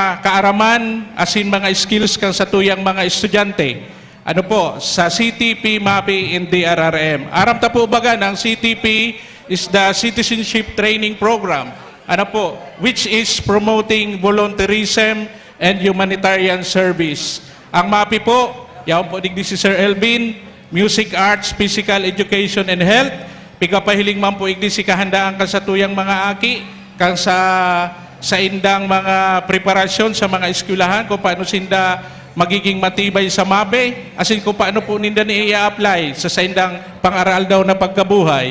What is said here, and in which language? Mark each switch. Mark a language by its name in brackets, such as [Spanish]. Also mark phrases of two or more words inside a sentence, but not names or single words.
[Bikol] kaaraman, asin mga skills kang sa tuyang mga estudyante. Ano po, sa CTP, MAPI, and DRRM. Aram ta po baga ng CTP [English] is the Citizenship Training Program. [Bikol] Ano po, [English] which is promoting volunteerism and humanitarian service. [Bikol] Ang MAPI po, yaon po digdi si Sir Elvin, Music, Arts, Physical Education, and Health. Pigapahiling man po igdi si kahandaan kan sa tuyang mga aki, kan sa indang mga preparasyon sa mga eskwelahan, kung paano sinda magiging matibay sa MAPE, asin kung paano po ninda ni i-apply sa indang pang-aral daw na pagkabuhay.